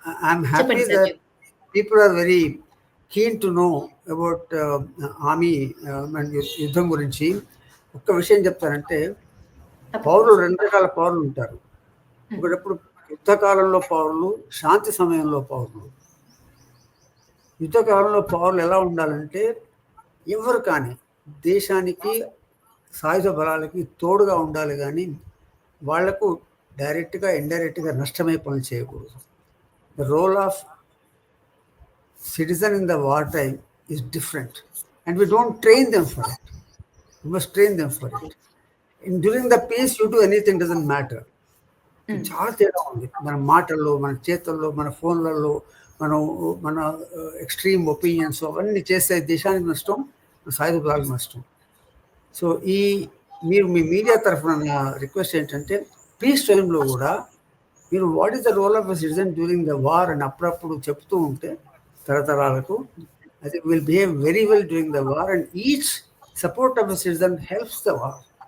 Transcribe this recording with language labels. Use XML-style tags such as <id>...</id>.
<en>I'm happy that people are very keen to know about army and</en> <te>యుద్ధం గురించి. ఒక్క విషయం చెప్తారంటే, పౌరులు 2 రకాల పౌరులు ఉంటారు. ఒకటప్పుడు యుద్ధకాలంలో పౌరులు, శాంతి సమయంలో పౌరులు. యుద్ధకాలంలో పౌరులు ఎలా ఉండాలంటే, ఎవరు కానీ దేశానికి సాయుధ బలాలకి తోడుగా ఉండాలి, కానీ వాళ్లకు డైరెక్ట్గా ఇండైరెక్ట్గా నష్టమై పనులు చేయకూడదు.</te> <en>The role of citizen in the war time is different, and we don't train them for it. We must train them for it. During the peace you do anything, doesn't matter.</en> <te>చాలా తేడా ఉంది మన మాటల్లో, మన చేతుల్లో, మన ఫోన్లలో, మన ఎక్స్ట్రీమ్ ఒపీనియన్స్ అవన్నీ చేస్తే దేశానికి నష్టం, సాయుధ బలాలకు నష్టం. సో మీరు మీ మీడియా తరఫున నా రిక్వెస్ట్ ఏంటంటే,</te> <en>peace</en> <te>టైంలో కూడా మీరు</te> <en>what is the role of a citizen during the war</en> <te>అని అప్పుడప్పుడు చెప్తూ ఉంటే తరతరాలకు, అది</te> <en>Will behave very well during the war, and each support of a citizen helps the war.</en>